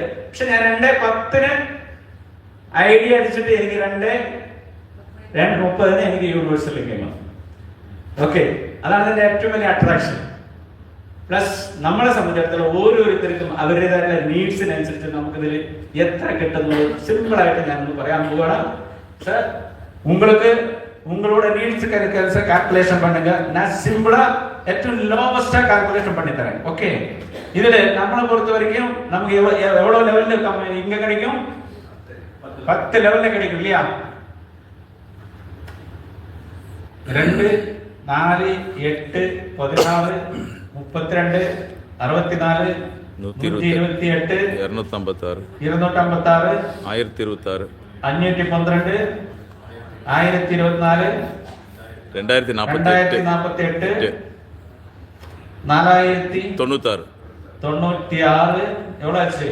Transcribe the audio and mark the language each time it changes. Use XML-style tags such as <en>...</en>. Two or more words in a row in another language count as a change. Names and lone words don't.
<ml>പക്ഷെ ഞാൻ 2:10 ഐഡിയ അടിച്ചിട്ട് എനിക്ക് 2:30 എനിക്ക്</ml> <en>universal income.</en> <ml>ഓക്കെ, അതാണ് ഇതിന്റെ ഏറ്റവും വലിയ അട്രാക്ഷൻ. പ്ലസ് നമ്മളെ സംബന്ധിച്ചിടത്തോളം ഓരോരുത്തർക്കും അവരുടേതായ നീഡ്സിനനുസരിച്ച് നമുക്കിതിൽ എത്ര കിട്ടുന്നത് സിമ്പിൾ ആയിട്ട് ഞാനൊന്ന് പറയാൻ പോവാണ്.</ml> <ta>சார் உங்களுக்கு உங்களோட நீட்ஸ்க்கு அதுக்கு கால்குலேஷன் பண்ணுங்க. நான் சிம்பிளா ഏറ്റവും</ta> <en>lowest calculation</en> <ta>பண்ணி தரேன். ஓகே, இதுல நம்மளை பொறுத்த வரைக்கும் நமக்கு எவ்வளவு லெவல்ல இங்க கிடைக்கும்? 10 லெவல்ல கிடைக்கும் இல்லையா? 2 4 8 16 32 64 128 256 256 1026 512 1024 2048 4096 எவ்வளவு ஆச்சு?</ta>